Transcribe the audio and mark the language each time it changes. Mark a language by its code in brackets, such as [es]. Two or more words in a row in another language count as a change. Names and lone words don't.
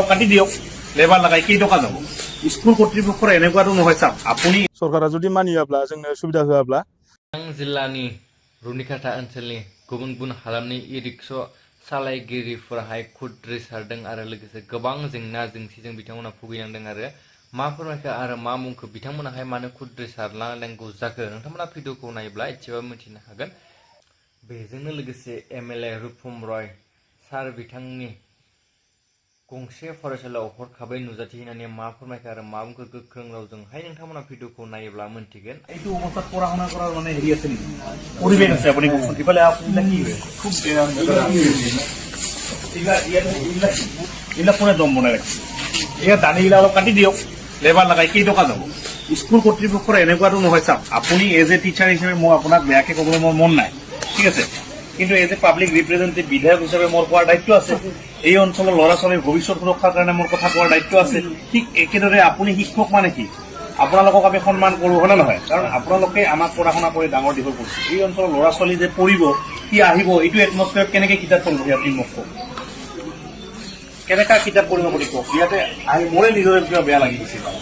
[as] কাটি দিয়ক লেবাৰ লগাই কেই টকা যাব স্কুল কৰ্তৃপক্ষৰ এনেকুৱাটো নহয় চাওক আপুনি [brx] सरकारा जुदि मानियाब्ला जोंनो सुबिदा होआब्ला जिल्लानि रुनिकाटा ओनसोलनि गुबुन गुबुन हालामनि इ-रिक्सा सालायगिरिफोराहाय खुद्रि सारदों आरो लोगोसे गोबां जेंना जेंसिजों बिथांमोना भुगिनांदों आरो मा फोरमायखो आरो मा मुंखौ बिथांमोनाहाय मानो खुद्रि सारलांनांगौ जाखो नोंथांमोना भिडिअखौ नायोब्ला एसेबाबो मिथिनो हागोन। बेजोंनो लोगोसे एमएलए रुपम रय सार बिथांनि गंसे फरायसालियाव हरखाबै नुजाथि होनानै मा फोरमायखो आरो मा बुंखो गोख्रों रावजोंहाय नोंथांमोना भिडिअखौ नायोब्ला मोनथिगोन। [as] এইটো অৱস্থাত পঢ়া শুনা কৰাৰ মানে হেৰি আছে নেকি পৰিৱেশ আছে আপুনি কওকচোন ইফালে আপোনাক কি হয় খুব এইবিলাক কোনে দম বনাই ৰাখিছে এয়া দানিগিলা অলপ কাটি দিয়ক লেবাৰ লগাই কেই টকা যাব স্কুল কৰ্তৃপক্ষৰ এনেকুৱাটো নহয় চাওক আপুনি [en] as a teacher [as] হিচাপে মই আপোনাক বেয়াকে ক'বলৈ মোৰ মন নাই ঠিক আছে কিন্তু [en] as a public representative [as] বিধায়ক হিচাপে মোৰ কোৱাৰ দায়িত্ব আছে এই অঞ্চলৰ ল'ৰা ছোৱালীৰ ভৱিষ্যত সুৰক্ষাৰ কাৰণে মোৰ কথা কোৱাৰ দায়িত্ব আছে ঠিক একেদৰে আপুনি শিক্ষক মানে কি আপোনালোকক আমি সন্মান কৰোঁ হয়নে নহয় কাৰণ আপোনালোকে আমাক পঢ়া শুনা কৰি ডাঙৰ দীঘল কৰিছে এই অঞ্চলৰ ল'ৰা ছোৱালী যে পঢ়িব কি আহিব এইটো এটমস্ফিয়াৰত কেনেকৈ কিতাপ পঢ়িব আপুনি মোক কওক কেনেকা কিতাপ পঢ়িব বুলি কওক ইয়াতে আহি মোৰে নিজৰে কিবা বেয়া লাগি গৈছে